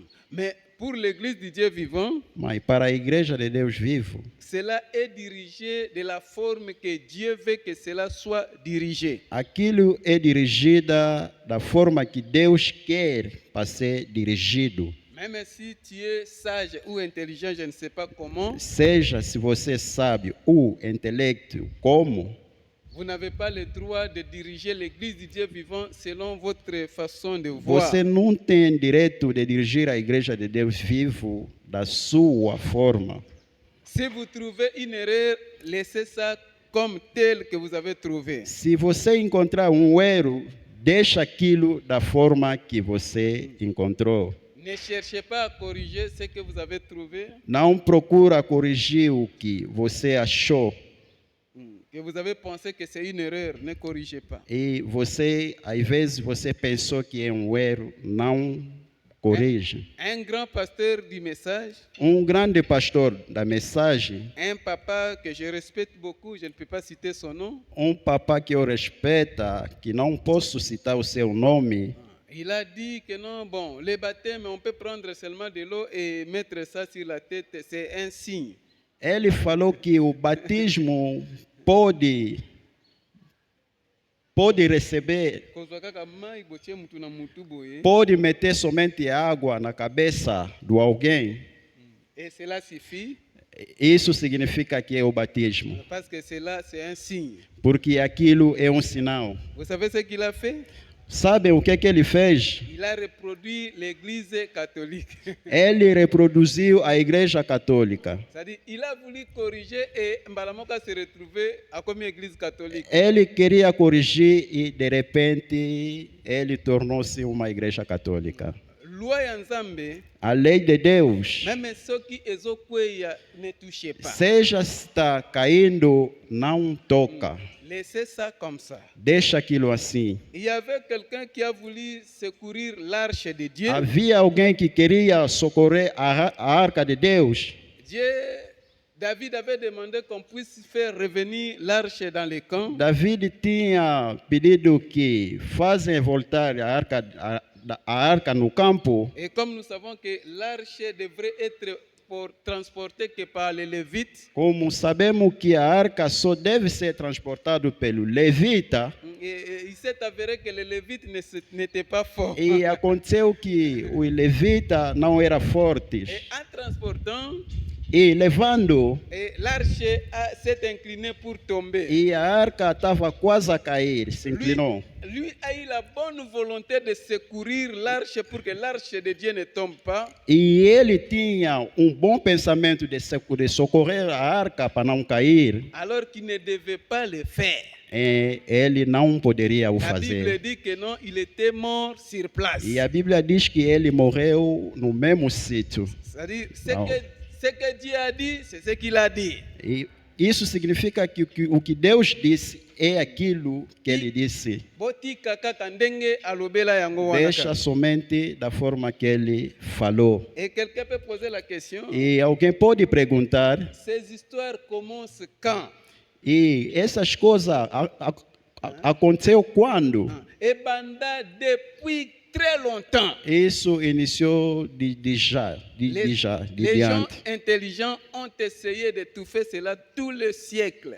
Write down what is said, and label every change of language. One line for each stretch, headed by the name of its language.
French: Mais pour l'église du Dieu vivant,
Portuguese: Mas para a igreja de Deus vivo,
French: cela est dirigé de la forme que Dieu veut que cela soit dirigé.
Portuguese: aquilo é dirigida da forma que Deus quer para ser dirigido.
French: Même si tu es sage ou intelligent, je ne sais pas comment,
Portuguese: Seja se você sabe o intelecto como,
French: vous n'avez pas le droit de diriger l'église du Dieu vivant selon votre façon de voir.
Portuguese: você não tem direito de dirigir a igreja de Deus vivo da sua forma.
French: Si vous trouvez une erreur, laissez ça comme tel que vous avez trouvé.
Portuguese: Se você encontrar erro, deixa aquilo da forma que você encontrou.
French: Ne cherchez pas à corriger ce que vous avez trouvé,
Portuguese: Não procura corrigir o que você achou.
French: que vous avez pensé que c'est une erreur, ne corrigez pas.
Portuguese: E você, às vezes, você pensou que é erro, não corrige.
French: Un grand pasteur du message,
Portuguese: Grande pastor da mensagem,
French: un papa que je respecte beaucoup, je ne peux pas citer son nom,
Portuguese: papá que eu respeito, que não posso citar o seu nome,
French: il a dit que non, bon, les baptêmes, on peut prendre seulement de l'eau et mettre ça sur la tête, c'est un signe.
Portuguese: ele falou que o batismo pode receber,
Lingala: Kozwakaka mai botie mutu na mutu boye,
Portuguese: pode meter somente água na cabeça de alguém.
French: et cela suffit,
Portuguese: Isso significa que é o batismo,
French: parce que cela, c'est un signe.
Portuguese: porque aquilo é sinal.
French: Vous savez ce qu'il a fait?
Portuguese: Sabem o que ele fez?
French: Il a reproduit l'église catholique.
Portuguese: Ele reproduziu a igreja católica.
French: C'est-à-dire, il a voulu corriger et Mbalamoka se retrouver à comme église catholique.
Portuguese: Ele queria corrigir e, de repente, ele tornou-se uma igreja católica.
Lingala: loi ya Nzambe,
Portuguese: A lei de Deus,
French: même
Lingala: soki ezokweya,
French: ne touchez pas.
Portuguese: seja está caindo, não toca.
French: Laissez ça comme ça.
Portuguese: Deixa aquilo assim.
French: Il y avait quelqu'un qui a voulu secourir l'arche de Dieu.
Portuguese: Havia alguém que queria socorrer a arca de Deus.
French: David avait demandé qu'on puisse faire revenir l'arche dans les camps.
Portuguese: David tinha pedido que fazem voltar a arca no campo.
French: Et comme nous savons que l'arche devrait être transportée que par les Lévites,
Portuguese: Como sabemos que a arca só deve ser transportada pelo levita,
French: il s'est avéré que les Lévites n'étaient pas forts.
Portuguese: e aconteceu que os levitas não eram
French: Et
Portuguese: fortes.
French: en transportant,
Portuguese: E levando,
French: l'arche s'est inclinée pour tomber.
Portuguese: e a arca estava quase a cair, se inclinou.
French: Lui a eu la bonne volonté de secourir l'arche pour que l'arche de Dieu ne tombe pas.
Portuguese: E ele tinha bom pensamento de socorrer a arca para não cair.
French: Alors qu'il ne devait pas le faire.
Portuguese: Ele não poderia o
French: La Bible
Portuguese: fazer.
French: dit que non, il était mort sur place.
Portuguese: E a Bíblia diz que ele morreu no mesmo sítio.
French: C'est-à-dire, Non. ce que Dieu a dit, c'est ce qu'il a dit.
Portuguese: E isso significa que o que Deus disse é aquilo que ele disse.
Lingala: Botika kaka ndenge alobela yango wana
Portuguese: Deixa
Lingala: kaka.
Portuguese: somente da forma que ele falou.
French: Et quelqu'un peut poser la question,
Portuguese: E alguém pode perguntar,
French: ces histoires commencent quand?
Portuguese: e essas coisas aconteceu quando?
French: Et
Lingala: banda
French: depuis très longtemps.
Portuguese: Isso iniciou de
French: Les gens
Portuguese: diante.
French: intelligents ont essayé d'étouffer cela tous les siècles.